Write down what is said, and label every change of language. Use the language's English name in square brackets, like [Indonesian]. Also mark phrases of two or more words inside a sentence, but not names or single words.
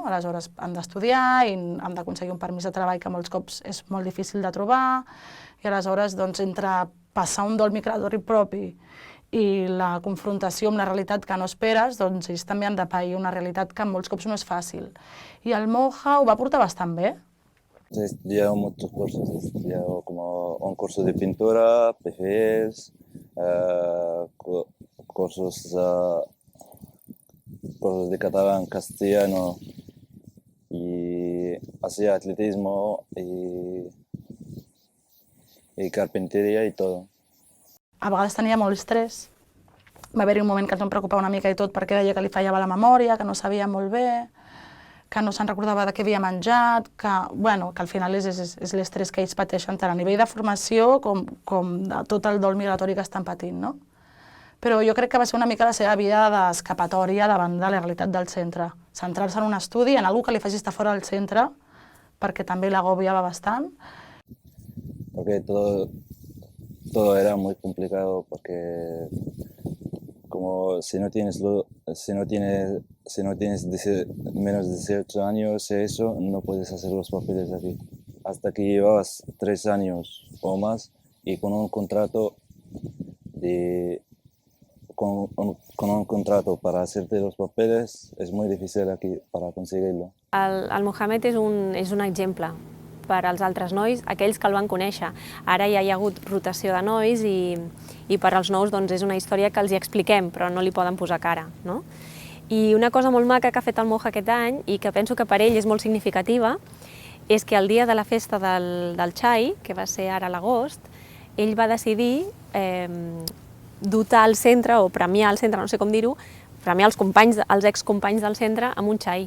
[Catalan] Aleshores han d'estudiar i han d'aconseguir un permís de treball que molts cops és molt difícil de trobar i aleshores doncs entre passar un dol migratori propi i la confrontació amb la realitat que no esperes, doncs ells també han de pair una realitat que molts cops no és fàcil. I el Moja ho va portar bastant bé. [Spanish] He estudiado muchos cursos, he estudiado como un curso de pintura, PFS, cursos de catalán, castellano y hacía atletismo y carpintería y todo. [Catalan] A vegades tenia molt estrès. Va haver-hi un moment que ens vam preocupar una mica i tot perquè deia que li fallava la memòria, que no sabia molt bé, que no se'n recordava de què havia menjat, que al final és l'estrès que ells pateixen tant a nivell de formació com de tot el dol migratori que estan patint, no? Però jo crec que va ser una mica la seva via d'escapatòria davant de la realitat del centre. Centrar-se en un estudi, en algú que li faci estar fora del centre, perquè també l'agobiava bastant. [Spanish] Porque todo era muy complicado porque como si no tienes menos de 18 años eso no puedes hacer los papeles aquí. Hasta que llevas 3 años o más y con un contrato para hacerte los papeles es muy difícil aquí para conseguirlo. [Catalan] El Mohamed és un exemple per als altres nois, aquells que el van conèixer. Ara ja hi ha hagut rotació de nois i per als nous doncs, és una història que els hi expliquem, però no li poden posar cara, no? I una cosa molt maca que ha fet el Moja aquest any i que penso que per ell és molt significativa és que el dia de la festa del xai, que va ser ara a l'agost, ell va decidir dotar el centre o premiar el centre, no sé com dir-ho, premiar els excompanys del centre amb un xai.